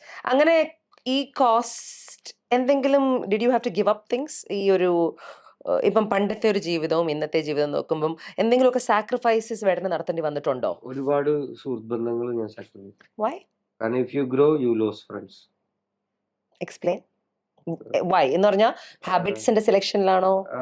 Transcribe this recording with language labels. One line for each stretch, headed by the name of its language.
Malayalam: അങ്ങനെ ഈ കോസ്റ്റ് എന്തെങ്കിലും
English: Did you have to give up things?
Malayalam: ഈ ഒരു ഇപ്പം പണ്ടത്തെ ഒരു ജീവിതവും ഇന്നത്തെ ജീവിതവും നോക്കുമ്പോൾ എന്തെങ്കിലുമൊക്കെ സാക്രിഫൈസസ് വേടന് നടത്തേണ്ടി വന്നിട്ടുണ്ടോ? ഒരുപാട് സുഹൃത്ത് ബന്ധങ്ങൾ ഞാൻ സാക്രിഫൈസ്.
English: Why?
Malayalam: കാരണം
English: if you grow you lose friends. Explain.
Malayalam: Y എന്ന് പറഞ്ഞാൽ ഹാബിറ്റ്സിന്റെ സെലക്ഷനിലാണോ?